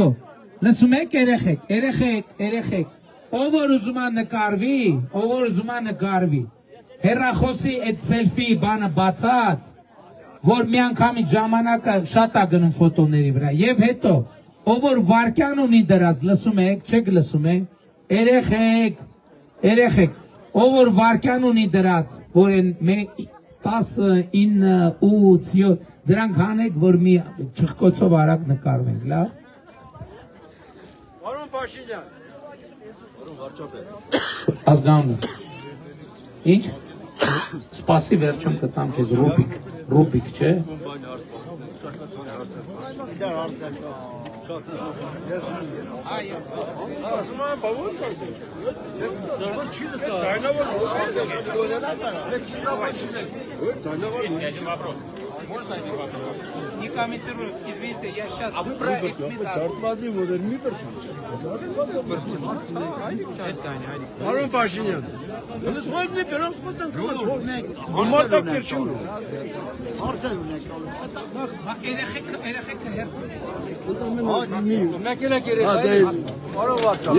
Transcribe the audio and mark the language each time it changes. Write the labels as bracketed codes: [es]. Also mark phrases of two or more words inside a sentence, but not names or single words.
[hy] լսում եք երեխեք, ով որ ուզում է նկարվի, հեռախոսի այդ սելֆի բանը բացած, որ մի անգամից ժամանակը շատ է գնում ֆոտոների վրա, եւ հետո, ով որ վարկյան ունի դրած, լսում եք, չեք լսում եք, երեխեք, ով որ վարկյան ունի դրած, որ 10, 9, 8, 7, դրանք հանեք, որ մի չխկոցով արագ նկարվենք, լավ։ Պարոն Փաշինյան։ Ազգանուն։ Ինչ։ Սպասի վերջում կտամ քեզ Ռուբիկ, չէ։ [ru] Можно один вопрос? Не комментирую, извините, я сейчас... [hy] Պարոն Փաշինյան, ես ո՞նց է դրանք խոսանք համատակ կերչում։ Երեխեքը հերթում։ Մեկ երեք Պարոն Վարչապետ,